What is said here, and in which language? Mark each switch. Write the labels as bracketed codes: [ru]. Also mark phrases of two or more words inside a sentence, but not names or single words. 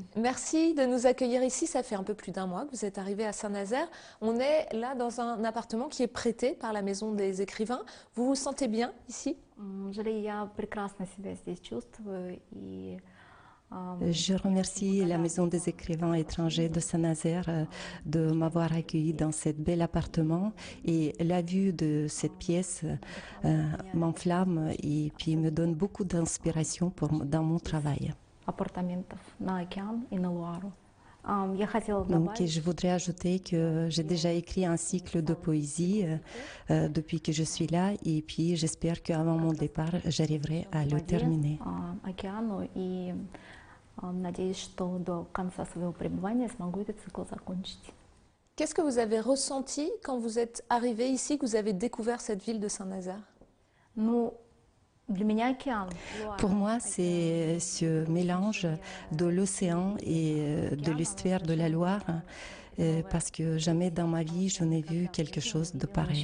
[fr] Merci de nous accueillir ici. Ça fait un peu plus d'un mois que vous êtes arrivée à Saint-Nazaire. On est là dans un appartement qui est prêté par la Maison des Écrivains. Vous vous sentez bien ici? Julie, [ru] я прекрасно себя здесь чувствую и [fr] Je remercie la Maison des écrivains étrangers de Saint-Nazaire de m'avoir accueilli dans cet bel appartement et la vue de cette pièce m'enflamme et puis me donne beaucoup d'inspiration dans mon travail. [ru] апартаментов на океан и на Луару. [fr] Donc, je voudrais ajouter que j'ai déjà écrit un cycle de poésie depuis que je suis là et puis j'espère qu'avant mon départ, j'arriverai à le terminer. [ru] Надеюсь, что до конца своего пребывания смогу этот цикл закончить. [fr] Qu'est-ce que vous avez ressenti quand vous êtes arrivé ici, que vous avez découvert cette ville de Saint-Nazaire? Pour moi, c'est ce mélange de l'océan et de l'estuaire de la Loire, parce que jamais dans ma vie je n'ai vu quelque chose de pareil.